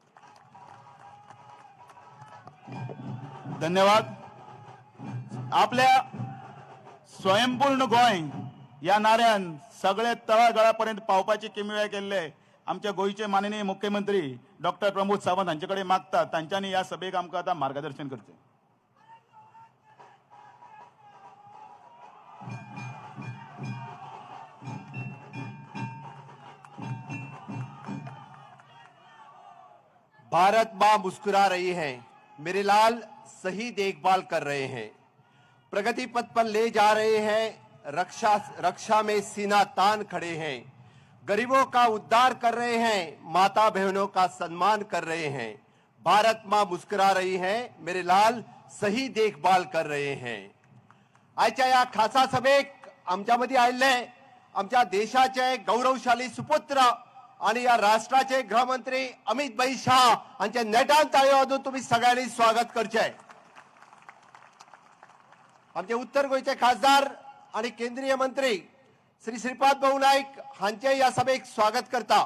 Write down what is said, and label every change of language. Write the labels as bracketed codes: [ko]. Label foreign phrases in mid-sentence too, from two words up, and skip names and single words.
[kok] धन्यवाद. आपल्या स्वयंपूर्ण गोंय या नाऱ्यान सगळे तळागाळापर्यंत पावपाची किमया केल्ले आमच्या गोंयचे माननीय मुख्यमंत्री डॉक्टर प्रमोद सावंत हांचे कडेन मागतात तांच्यांनी ह्या सभेक आमकां आतां मार्गदर्शन करचें. [hi] भारत मां मुस्कुरा रही है, मेरे लाल सही देखभाल कर रहे हैं, प्रगति पथ पर ले जा रहे हैं, रक्षा में सीना तान खड़े हैं, गरीबों का उद्धार कर रहे हैं, माता बहनों का सम्मान कर रहे हैं. भारत मां मुस्कुरा रही है, मेरे लाल सही देखभाल कर रहे हैं. [kok] आजच्या या खासा सभेक आमच्यामध्ये आयिल्ले आमच्या देशाचे गौरवशाली सुपुत्र आणि या राष्ट्राचे गृहमंत्री अमित भाई शाह हांचे नेटान ताळयो वाजून तुम्ही सगळ्यांनी स्वागत करचे. आमचे उत्तर गोयचे खासदार आणि केंद्रीय मंत्री श्री श्रीपाद भाऊ नाईक हांचे या सभेक स्वागत करता.